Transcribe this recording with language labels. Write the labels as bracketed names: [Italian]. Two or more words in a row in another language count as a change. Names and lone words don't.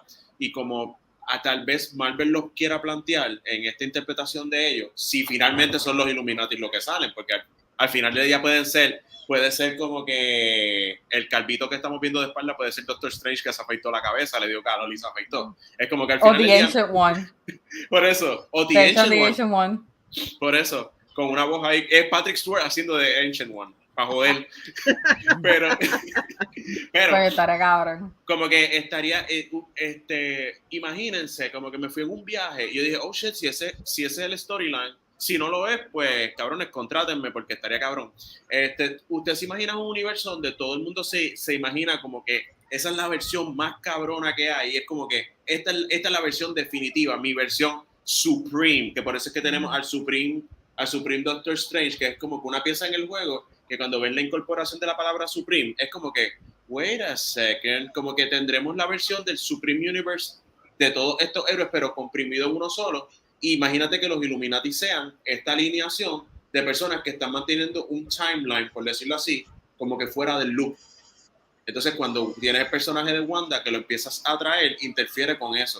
[Spanish] Y como tal vez Marvel los quiera plantear en esta interpretación de ellos, si finalmente son los Illuminati los que salen, porque al final del día puede ser como que el calvito que estamos viendo de espalda puede ser Doctor Strange, que se afeitó la cabeza, le dio calor y se afeitó. Es como que al final del día... Ancient One. Por eso. O The Ancient One. Por eso. Con una voz ahí. Es Patrick Stewart haciendo de Ancient One. Para joder. pero como que estaría... imagínense, como que me fui en un viaje y yo dije, [English] oh shit, [Spanish] si ese es el storyline. Si no lo es, pues, cabrones, contrátenme porque estaría cabrón. Usted se imagina un universo donde todo el mundo se imagina como que esa es la versión más cabrona que hay. Y es como que esta es la versión definitiva, mi versión Supreme, que por eso es que tenemos al Supreme Doctor Strange, que es como que una pieza en el juego, que cuando ven la incorporación de la palabra Supreme, es como que, [English] wait a second, [Spanish] como que tendremos la versión del Supreme Universe de todos estos héroes, pero comprimido en uno solo. Imagínate que los Illuminati sean esta alineación de personas que están manteniendo un timeline, por decirlo así, como que fuera del loop. Entonces, cuando tienes el personaje de Wanda que lo empiezas a traer, interfiere con eso.